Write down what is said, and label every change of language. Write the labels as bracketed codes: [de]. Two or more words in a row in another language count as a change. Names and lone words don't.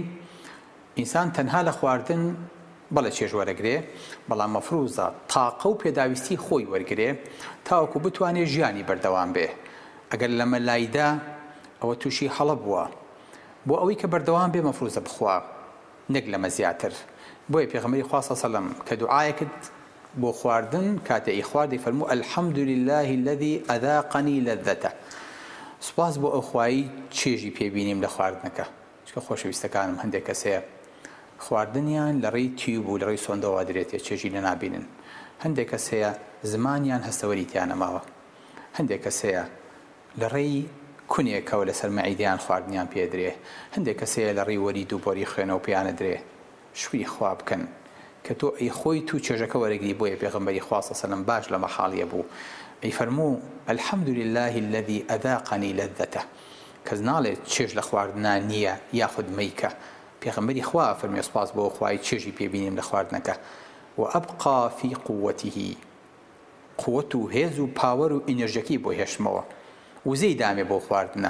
[ckb] ئینسان تەنها لە خواردن بەڵێ چێژ وەرەگرێ، بەڵام مەفروزە تاقە و پێداویستی خۆی وەرگرێ تاوەکو بتوانێت ژیانی بەردەوام بێ. ئەگەر لە مەلایدا ئەوە تووشی هەڵە بووە، بۆ ئەوەی کە بەردەوام بێ مەفروزە بخوا، نەک لەمە زیاتر. بۆیە پێغەمبەری خوا [ar] صلی الله علیه و سلم [ckb] کە دوعای کرد بۆ خواردن کاتێ ئەی خواردی فەرموو [ar] الحەمد لله الذي أذاقني لذته. [ckb] سوپاس بۆ ئەو خوایی چێژی پێبینیم لە خواردنەکە. چکە خۆشەویستەکانم هەندێک کەسەیە خواردنیان لە ڕێی تیوب و لە ڕێی سۆندەوە درێتێ، چێژی لە نابینن. هەندێک کەسەیە زمانیان هەستەوەریتیان نەماوە، هەندێک کەسەیە لە ڕێی کونێکەوە لەسەر مەعیدیان خواردنیان پێدرێ، هەندێک کەسەیە لە ڕێی وەرید و بۆری خوێنەوە پێیانە درێ. شووی خوا بکەن کە تۆ ئەی خۆی تو چێژەکە وەرەگری. بۆیە پێغەمبەری خوا [ar] صلی الله علیه و سلم [ckb] باش لە مەحاڵیە بوو، ئەی فەرموو [ar] الحەمد لله الذي أذاقني لذته. [ckb] کەس ناڵێت چێژ لە خواردنان نییە یاخود مەیکە. پێغەمبەری خوا فەرمی سوپاس بۆ خوای چێژی پێبینیم لە خواردنەکە. [ar] و ئەبقا فی قووەتیه، [ckb] قووەت و هێز و پاوەر و ئینەرژەکەی بۆ هێشتمەوە، وزەی دامێ بۆ خواردنە.